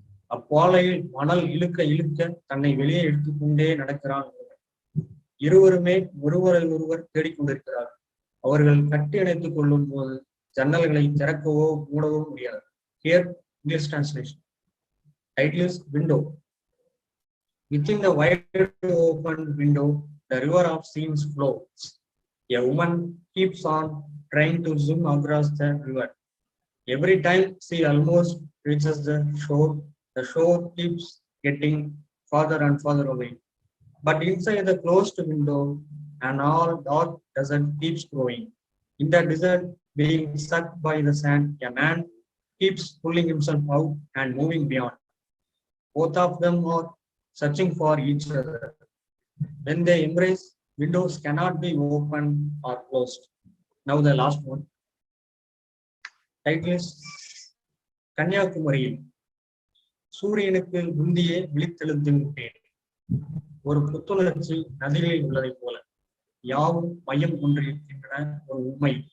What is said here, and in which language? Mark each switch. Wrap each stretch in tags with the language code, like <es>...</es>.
<ta>அப்பாலையில் மணல் இழுக்க இழுக்க தன்னை வெளியே எடுத்துக்கொண்டே நடக்கிறான். இருவருமே ஒருவரை ஒருவர் தேடிக்கொண்டிருக்கிறார். அவர்கள் கட்டி அணைத்துக் கொள்ளும் போது ஜன்னல்களை திறக்கவோ மூடவோ முடியாது.</ta> <en>Here, English translation. Title is Window. Within the wide open window, the river of scenes flows. A woman keeps on trying to zoom across the river. Every time she almost reaches the shore keeps getting farther and farther away. But inside the closed window, an all dark desert keeps growing. In the desert, being sucked by the sand, a man keeps pulling himself out and moving beyond. Both of them are searching for each other. When they embrace, windows cannot be opened or closed. Now the last one. Title is</en> <ta>கன்னியாகுமரியில் சூரியனுக்கு முந்தியே விழித்தெழுந்து விட்டேன். ஒரு புத்துணர்ச்சி நதிகளில் உள்ளதை போல யாவும் மையம் கொண்டிருக்கின்றன ஒரு உண்மை.</ta>